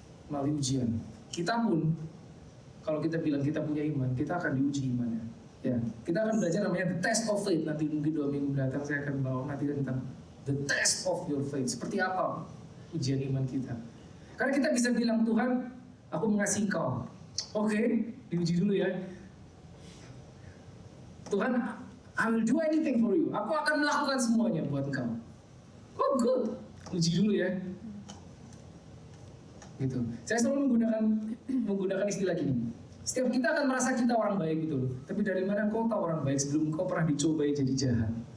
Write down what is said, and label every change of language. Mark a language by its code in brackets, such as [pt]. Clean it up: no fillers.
[id] Melalui ujian. Kita pun, kalau kita bilang kita punya iman, kita akan diuji imannya. Ya, kita akan belajar namanya [en] the test of faith. [id] Nanti mungkin 2 minggu mendatang saya akan bawa nanti tentang [en] the test of your faith. [id] Seperti apa ujian iman kita? Karena kita bisa bilang, Tuhan, aku mengasihi Engkau. Oke, diuji dulu ya. [en] Tuhan, I will do anything for you. [id] Aku akan melakukan semuanya buat Engkau. [en] Oh good, [id] uji dulu ya. Gitu. Saya selalu menggunakan istilah gini. Setiap kita akan merasa kita orang baik gitu. Tapi dari mana kau tahu orang baik sebelum kau pernah dicobai jadi jahat?